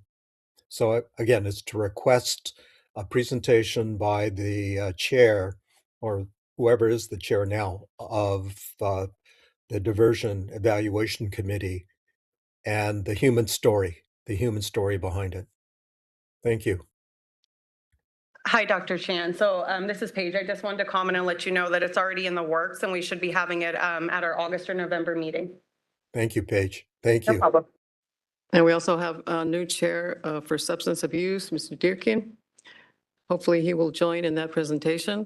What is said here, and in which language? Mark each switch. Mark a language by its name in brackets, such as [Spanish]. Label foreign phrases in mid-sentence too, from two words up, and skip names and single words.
[English] So again, it's to request a presentation by the chair, or whoever is the chair now, of the Diversion Evaluation Committee, and the human story behind it. Thank you. Hi, Dr. Chan. So this is Paige. I just wanted to comment and let you know that it's already in the works and we should be having it at our August or November meeting. Thank you, Paige. Thank you. No problem. And we also have a new chair for substance abuse, Mr. Dearkin. Hopefully he will join in that presentation.